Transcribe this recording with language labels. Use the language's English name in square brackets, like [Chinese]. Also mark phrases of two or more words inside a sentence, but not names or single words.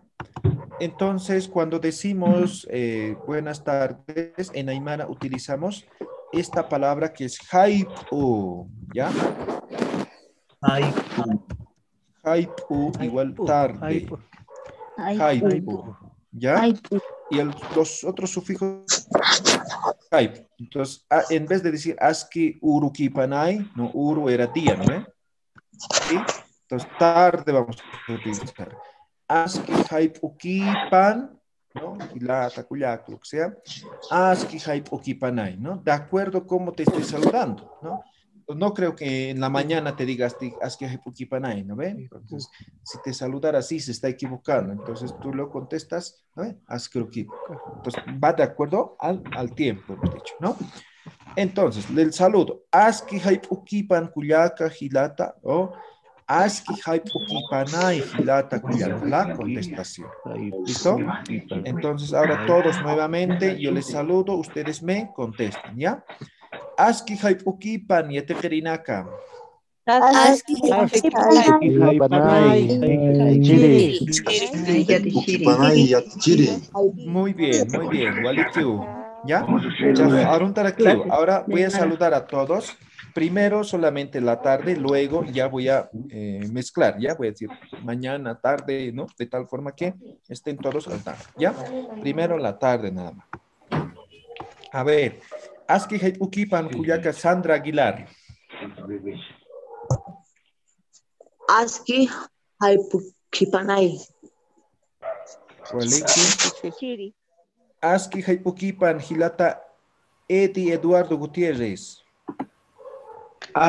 [Spanish] Entonces, cuando decimos buenas tardes, en Aymara utilizamos esta palabra que es haipu, ¿ya? Haipu igual tarde. Haipu, ¿ya? Y los otros sufijos haipu. Entonces, en vez de decir [Aymara] aski urukipanay, [Spanish] no, uru era día, ¿no? ¿Sí? Entonces, tarde vamos a utilizar. [Aymara] Aski haipukipan, ¿no? Hilata, kuyak, [Spanish] lo que sea. [Aymara] Aski haipukipanay, [Spanish] ¿no? De acuerdo a cómo te estoy saludando, ¿no? No creo que en la mañana te digas [Aymara] aski haipukipanay, [Spanish] ¿no ve? Entonces, si te saludara así, se está equivocando. Entonces, tú lo contestas, ¿no ve? [Aymara] Aski urukipan. [Spanish] Entonces, va de acuerdo al tiempo, hemos dicho, ¿no? Entonces, el saludo. [Aymara] Aski haipukipan kuyaka hilata, o aski haipukipanay hilata kuyaka, [Spanish] la contestación. ¿Listo? Entonces, ahora todos nuevamente, yo les saludo, ustedes me contestan, ¿ya? [Aymara] Aski haipukipan yatejerinaka. Aski Askiurukipanay Yatichiri. [Spanish] Muy bien, muy bien. Walikiu. ¿Ya? Ahora voy a saludar a todos. Primero solamente la tarde, luego ya voy a mezclar, ya voy a decir mañana, tarde, ¿no? De tal forma que estén todos al tarde, ¿ya? Primero la tarde nada más. A ver, [Aymara] Aski haipukipan kuyaka Sandra Aguilar. Aski haipukipanay. Waliki. Aski haipukipan hilata Edi Eduardo Gutiérrez.